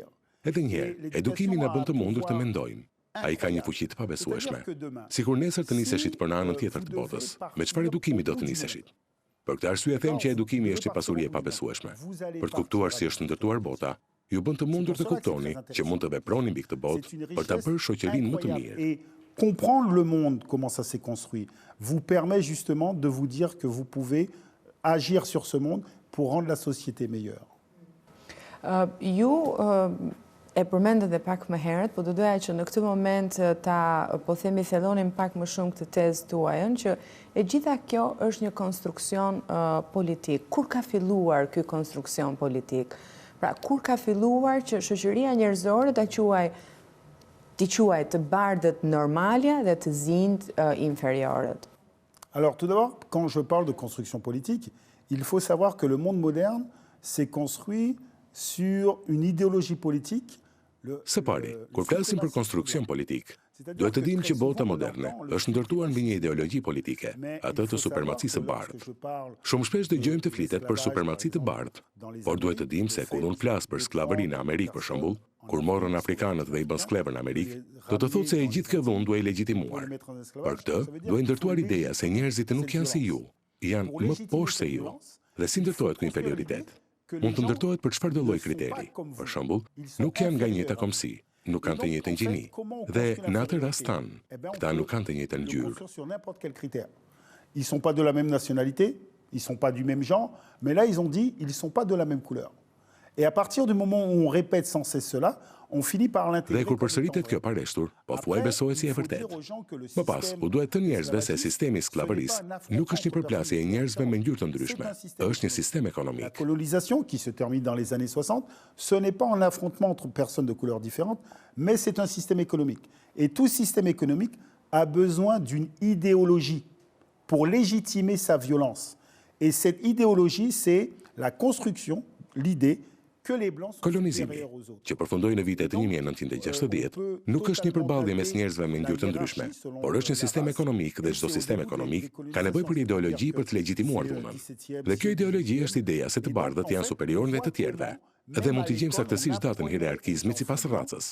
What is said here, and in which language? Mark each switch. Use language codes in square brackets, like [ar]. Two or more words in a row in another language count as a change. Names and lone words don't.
[sq] Edhe njëherë, edukimi na bën të mundur të mendojmë. Ai ka një fuqi të pabesueshme. Sikur nesër të niseshit për në anën tjetër të botës, me çfarë edukimi do të niseshit? Për këtë arsye them që edukimi është një pasuri e pabesueshme. Për të kuptuar si është ndërtuar bota, ju bën të mundur të kuptoni që mund të veproni mbi këtë botë për ta bërë shoqërinë më të mirë. [fr] Et comprendre le monde, comment ça s'est construit, vous permet justement de vous dire que vous pouvez agir sur ce monde pour rendre la société meilleure. [sq] Ju e përmendët dhe pak më herët, po do doja që në këtë moment ta po themi thellonim pak më shumë këtë tezë tuajën, që e gjitha kjo është një konstruksion politik. Kur ka filluar ky konstruksion politik? Pra, kur ka filluar që shoqëria njerëzore ta quaj të bardhët normalja dhe të zinjt inferiorët? [fr] Alors, tout d'abord, quand je parle de construction politique, il faut savoir que le monde moderne s'est construit sur une idéologie politique. [sq] Së pari, kur flasim për konstruksion politik, duhet të dimë që bota moderne është ndërtuar mbi një ideologji politike, atë të supremacisë së bardhë. Shumë shpesh dëgjojmë të flitet për supremaci të bardhë, por duhet të dimë se kur unë flas për sklavërinë në Amerikë për shembull, kur morën afrikanët dhe i bën sklavë në Amerikë, do të thotë se e gjithë kjo dhunë duhej legjitimuar. Për këtë, duhej ndërtuar ideja se njerëzit nuk janë si ju, janë më poshtë se ju, dhe si ndërtohet ky inferioritet. Mund të ndërtohet për çfarëdo lloj kriteri. Për shembull, nuk janë nga njëjta komsi, nuk kanë të njëjtën gjini. Dhe në atë rast tanë, këta nuk kanë të njëjtën ngjyrë. [fr] Ils sont pas de la même nationalité, ils sont pas du même genre, mais là ils ont dit ils sont pas de la même couleur. Et à partir du moment où on répète sans cesse cela, on finit par l'intégrer. [sq] Dhe kur përsëritet kjo pareshtur, po thuaj besohet si e vërtet. Më pas, u duhet të njerëzve se sistemi i sklavërisë nuk është një përplasje e njerëzve me ngjyrë të ndryshme, është një sistem [fr] La [sq] ekonomik. [fr] colonisation, qui se termine dans les années 60, ce n'est pas un affrontement entre personnes de couleurs différentes, mais c'est un système économique. Et tout système économique a besoin d'une idéologie pour légitimer sa violence. Et cette idéologie, c'est la construction, l'idée que les Blancs sont [sq] Kolonizimi, [fr] supérieurs aux autres. [sq] që përfundoi në vitet e 1960, nuk është një përballje mes njerëzve me ngjyrë të ndryshme, por është një sistem ekonomik dhe çdo sistem ekonomik ka nevojë për ideologji për të legjitimuar dhunën. Dhe kjo ideologji është ideja se të bardhët janë superior ndaj të tjerëve. Dhe mund të gjejmë saktësisht datën e hierarkizmit sipas racës.